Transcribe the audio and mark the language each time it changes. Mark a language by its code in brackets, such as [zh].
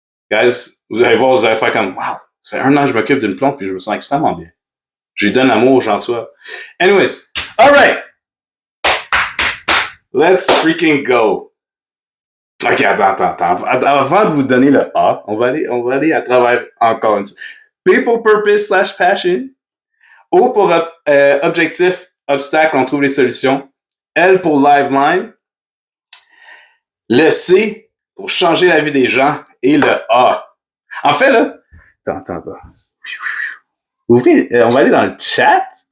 [fr] Guys, vous allez voir, vous allez faire comme, wow, ça fait 1 an que je m'occupe d'une plante puis je me sens extrêmement bien. Je lui donne l'amour, j'en reçois. [en] Anyways, alright. Let's freaking go. Ok, [fr] attends. Avant de vous donner le A, on va aller à travers encore une fois. [en] People purpose / passion. [fr] O pour objectif, obstacle, on trouve les solutions. L pour liveline. Le C pour changer la vie des gens. Et le A. En fait, là, attends. Ouvrez, on va aller dans le chat.